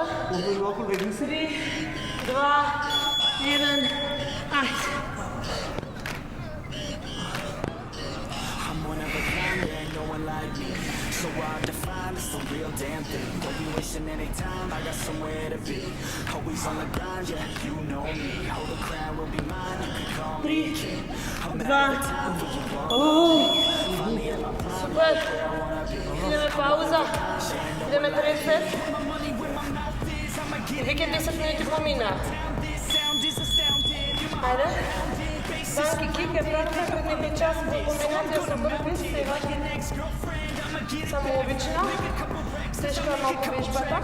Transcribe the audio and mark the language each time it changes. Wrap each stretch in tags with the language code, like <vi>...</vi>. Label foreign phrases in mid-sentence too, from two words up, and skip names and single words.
<mk>3, 2, 1, айде.</mk> <en>So I define it's the real damn thing. Don't be wasting any time, I got somewhere to be. Always on the grind, yeah, you know me. Hold the crown will be mine, you can call me king. I'm at the time for you want.</en> <mk>Супер. Идеме пауза. Идеме трети сет. Веќе 10 минути помина. Ајде. Банки кик е правилно пред некој час во комбинација со бърпис, сега. Само обично. Тешка малку вежбата.</mk>